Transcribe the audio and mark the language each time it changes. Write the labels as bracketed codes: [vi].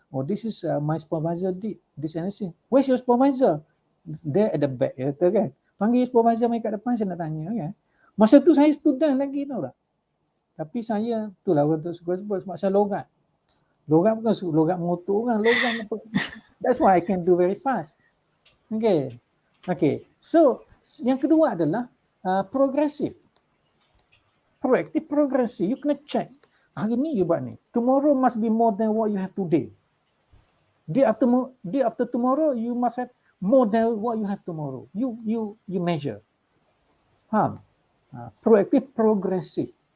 [en] Oh, this is my supervisor did this and this. Where's your supervisor? There at the back, [ms] kan. Panggil supervisor mai kat depan, saya nak tanya kan. Masa tu saya student lagi tahu tak. Tapi saya, itulah orang tu suka sebut sebab saya logat. Logat bukan logat mengutuk orang, logat apa. [en] That's why I can do very fast. Okay. Okay. [ms] So, yang kedua adalah progressive. [en] Proactive, progressive. You kena check. [ms] Hari ni you buat ni. [en] Tomorrow must be more than what you have today. Day after tomorrow, you must have more than what you have tomorrow. You measure. Proactive, progressive.